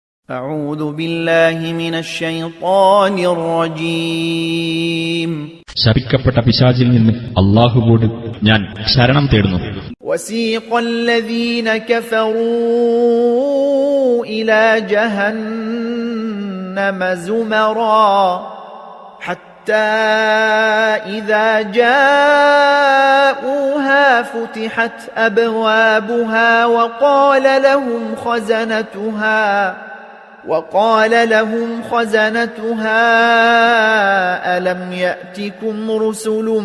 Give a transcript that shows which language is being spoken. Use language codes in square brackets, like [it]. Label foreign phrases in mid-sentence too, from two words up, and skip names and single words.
[ar] أعوذ بالله من الشيطان الرجيم. [ml] ശപിക്കപ്പെട്ട പിശാചിൽ നിന്ന് അല്ലാഹുവോട് ഞാൻ ശരണം തേടുന്നു. [ar] وسيق الذين كفروا إلى جهنم زمرا حتى إذا جاءوها فتحت أبوابها وقال لهم خزنتها ألم يأتكم رسل